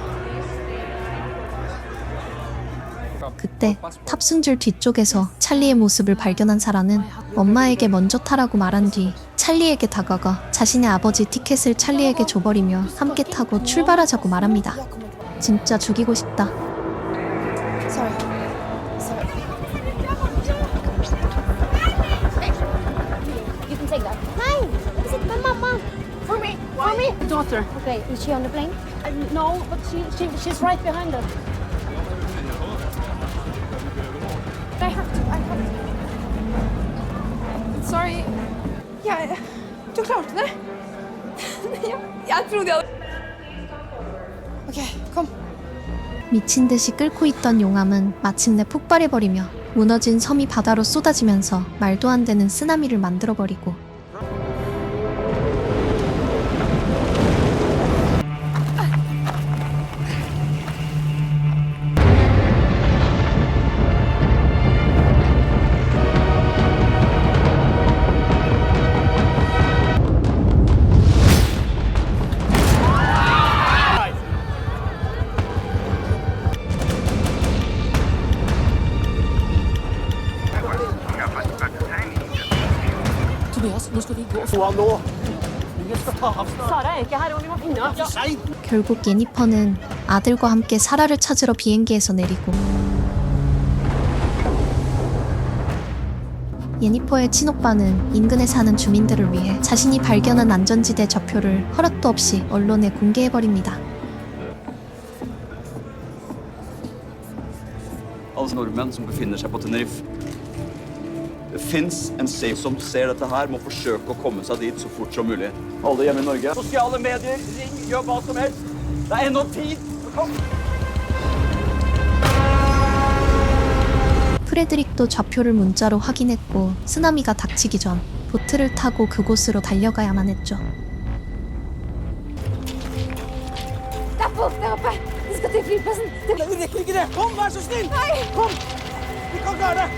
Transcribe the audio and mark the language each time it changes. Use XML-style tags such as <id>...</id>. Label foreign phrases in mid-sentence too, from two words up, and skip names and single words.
<ko>그때 탑승줄 뒤쪽에서 찰리의 모습을 발견한 사라는 엄마에게 먼저 타라고 말한 뒤 찰리에게 다가가 자신의 아버지 티켓을 찰리에게 줘버리며 함께 타고 출발하자고 말합니다. 진짜 죽이고 싶다.</ko> <en>Take that. Hi, is it my mama? For me. Daughter. Okay, is she on the plane? No, but she's right behind us. I have to. Sorry.</en> <no>Ja, du klarte det. Jeg trodde jeg hadde... Okay, kom.</no> <ko>미친 듯이 끓고 있던 용암은 마침내 폭발해버리며 무너진 섬이 바다로 쏟아지면서 말도 안 되는 쓰나미를 만들어버리고</ko> <no>Tobias, nå skal vi gå. Sara ikke her, og vi må finne henne.</no> <ko>결국 예니퍼는 아들과 함께 사라를 찾으러 비행기에서 내리고 예니퍼의 친오빠는 인근에 사는 주민들을 위해 자신이 발견한 안전지대 좌표를 허락도 없이 언론에 공개해버립니다.</ko> <no>Alle nordmenn som befinner seg på Tenerife. Det finnes en safe som ser dette her, må forsøke å komme seg dit så fort som mulig. Alle hjemme i Norge. Sosiale medier, ring, gjør hva som helst. Det er ennå tid. Kom!</no> <ko>프레드릭도 좌표를 문자로 확인했고 쓰나미가 닥치기 전 보트를 타고 그곳으로 달려가야만 했죠.</ko> <no>Det er folk der oppe. Vi skal til flyplassen. Vi rekker ikke det. Kom, vær så snill. Kom. Vi kan klare det.</no>